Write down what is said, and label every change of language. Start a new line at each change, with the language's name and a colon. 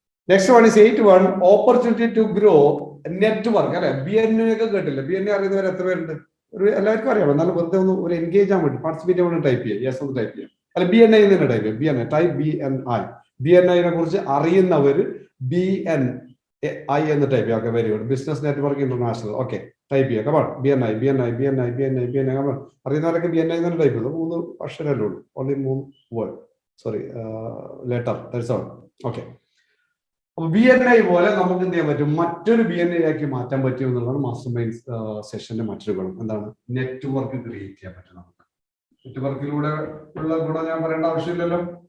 English: next one is 8.1 opportunity to grow network
Malayalam: അല്ലെ. BNA ഒക്കെ കേട്ടില്ല? BNA അറിയുന്നവർ എത്ര പേരുണ്ട്? ഒരു എല്ലാവർക്കും അറിയാം, എന്നാലും വെറുതെ ഒന്ന് ഒരു എൻഗേജ് ആകാൻ വേണ്ടി പാർട്ടിസിപ്പേറ്റ് ചെയ്യാൻ വേണ്ടി ടൈപ്പ് ചെയ്യാം. യെസ് എന്ന് ടൈപ്പ് ചെയ്യാം. അല്ല, BNI എന്ന് തന്നെ ടൈപ്പ് ചെയ്യാം. BNI type BNI. BNI കുറിച്ച് അറിയുന്നവർ BNI എന്ന് ടൈപ്പ് ചെയ്യാം. Okay, very good. Business network international. Okay, type ചെയ്യാം.
English: Come on, BNI BNI BNI BNI BNI.
Malayalam: Come on, അറിയുന്നവരൊക്കെ BNI എന്ന് ടൈപ്പ് ചെയ്തു. 3 അക്ഷരമല്ലേ ഉള്ളൂ,
English: Only 3 word, sorry letter, that's all.
Malayalam: Okay, അപ്പൊ BNI പോലെ നമുക്ക് എന്ത് ചെയ്യാൻ പറ്റും, മറ്റൊരു BNI ആക്കി മാറ്റാൻ പറ്റും എന്നുള്ളതാണ് മാസ്റ്റർ മൈൻഡ് സെഷന്റെ മറ്റൊരു ഗുണം. എന്താണ്? നെറ്റ്വർക്ക് ക്രിയേറ്റ് ചെയ്യാൻ പറ്റും നമുക്ക്. നെറ്റ്വർക്കിലൂടെ ഉള്ള ഗുണം ഞാൻ പറയേണ്ട ആവശ്യമില്ലല്ലോ.